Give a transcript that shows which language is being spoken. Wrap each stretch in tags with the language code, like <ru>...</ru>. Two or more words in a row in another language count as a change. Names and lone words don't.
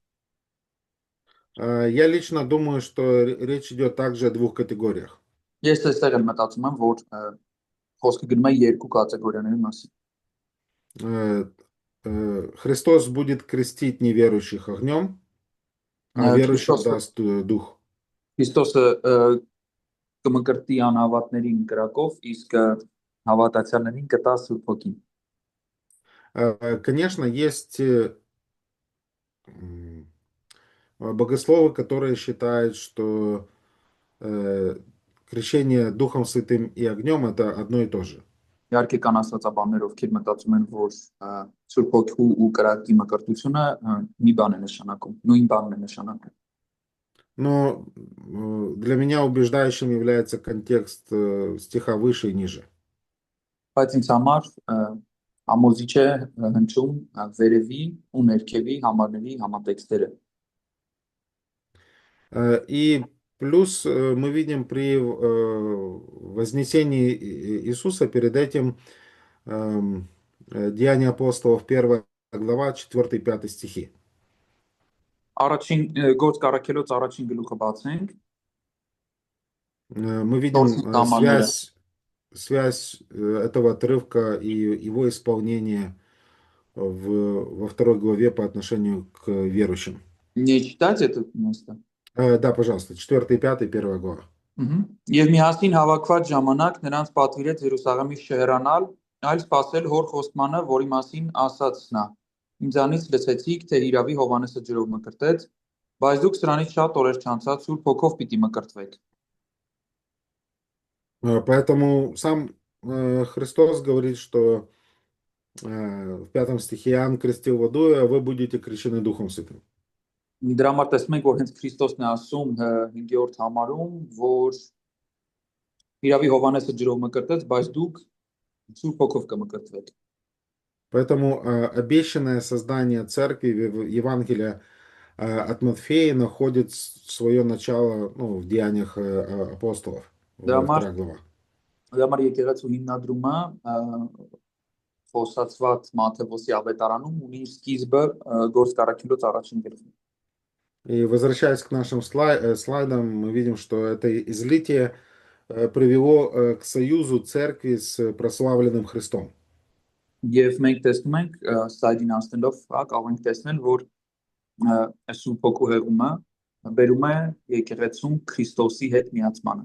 <ru>я лично думаю, что речь идет также о двух категориях.</ru> <hy>ես այստեղ եմ մտածում եմ, որ խոսքը գնում է երկու կատեգորիաների մասին։</hy> <ru>Христос будет крестить неверующих огнем, а верующим даст дух.</ru> <hy>Քրիստոսը կմկրտի անհավատներին կրակով, իսկ հավատացյալներին կտա Սուրբ Հոգին։</hy> <ru>Конечно, есть богословы, которые считают, что крещение Духом Святым и огнем это одно и то же.</ru> <hy>Իհարկե կան աստվածաբաններ, ովքեր мտածում են, որ Սուրբ Հոգու ու կրակի մկրտությունը մի բան է նշանակում, նույն բանն է նշանակում։</hy> <ru>Но для меня убеждающим является контекст стиха выше и ниже.</ru> <hy>Բայց ինձ համար ամոզիչ է հնչում վերևի ու ներքևի համարների համատեքստերը։</hy> <ru>И плюс мы видим при вознесении Иисуса перед этим Деяния апостолов 1 глава 4-5 стихи.</ru> <hy>Առաջին գործ կարաքելոց առաջին գլուխը բացենք։</hy> <ru>Мы видим связь этого отрывка и его исполнение во 2 главе по отношению к верующим. Не читать это место? Да, пожалуйста, 4 и 5, 1 глава.</ru> <hy>Եվ միասին հավաքված ժամանակ նրանց պատվիրեց Երուսաղեմից չհեռանալ, այլ սպասել հոր խոստմանը, որի մասին ասաց նա. Ինձանից լսեցիք, թե Հիրավի Հովհաննեսը ջրով մկրտեց, բայց դուք սրանից շատ օրեր չանցած Սուրբ Հոգով պիտի մկրտվեք։</hy> <ru>Поэтому сам Христос говорит, что в 5 стихе Иоанн крестил водой, а вы будете крещены Духом Святым.</ru> <hy>Դրա համար տեսնում ենք, որ հենց Քրիստոսն է ասում 5-րդ համարում, որ Հիրավի Հովհաննեսը ջրով մկրտեց, բայց դուք Սուրբ Հոգով կմկրտվեք։</hy> <ru>Поэтому обещанное создание церкви в Евангелии от Матфея находит свое начало в Деяниях апостолов, 2 глава.</ru> <hy>Դրա համար եկեղեցու հիմնադրումը խոսացված Մատթեոսի ավետարանում ունի իր սկիզբը գործ կարաքելոց առաջին գլխում։</hy> <ru>И возвращаясь к нашим слайдам, мы видим, что это излитие привело к союзу церкви с прославленным Христом.</ru> <hy>Եվ մենք տեսնում ենք սլայդին անցնելով, կարող ենք տեսնել, որ Սուրբ Հոգու հեղումը բերում է եկեղեցուն Քրիստոսի հետ միացմանը։</hy>